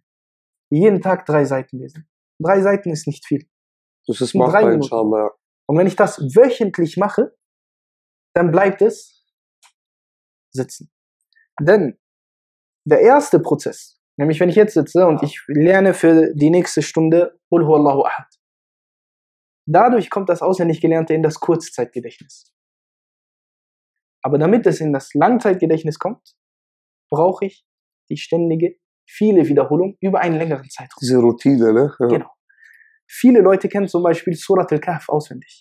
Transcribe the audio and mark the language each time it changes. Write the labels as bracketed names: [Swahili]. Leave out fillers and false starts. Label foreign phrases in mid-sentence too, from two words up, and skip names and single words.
[German] Jeden Tag 3 Seiten lesen. 3 Seiten ist nicht viel. Das ist machbar, inshallah. Und wenn ich das wöchentlich mache, dann bleibt es sitzen. Denn der erste Prozess, nämlich wenn ich jetzt sitze und ich lerne für die nächste Stunde [Arabic] قل هو الله أحد. [German] Dadurch kommt das auswendig Gelernte in das Kurzzeitgedächtnis. Aber damit es in das Langzeitgedächtnis kommt, brauche ich die ständige, viele Wiederholung über einen längeren Zeitraum. Diese Routine, ne? Ja. Genau. Viele Leute kennen zum Beispiel Surat al-Kahf auswendig.